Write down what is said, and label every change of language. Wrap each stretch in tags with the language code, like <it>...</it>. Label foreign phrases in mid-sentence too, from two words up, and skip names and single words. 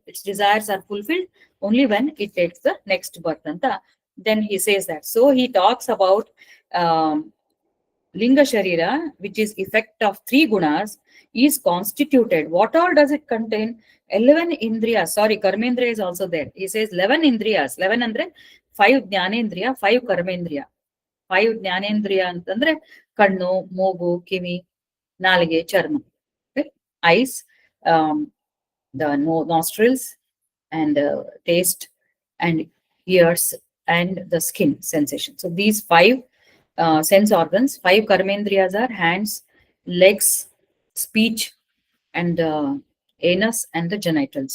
<en>Its desires are fulfilled only when it takes the next birth. Then he says that. So he talks about Linga Sharira, which is effect of three gunas, is constituted. What all does it contain? 11 indriyas. Sorry, karmendriya is also there. He says 11 indriyas.</en> <kn>11 ಅಂದ್ರೆ 5 ಜ್ಞಾನೇಂದ್ರಿಯ, 5 ಕರ್ಮೇಂದ್ರಿಯ. 5 ಜ್ಞಾನೇಂದ್ರಿಯ ಅಂತಂದ್ರೆ ಕಣ್ಣು, ಮೂಗು, ಕಿವಿ, ನಾಲಿಗೆ, ಚರ್ಮ.</kn> <en>Eyes, the nostrils, and taste, and ears, and the skin sensation. So these 5 sense organs, 5 karmendriyas are hands, legs, speech, and anus, and the genitals.</en>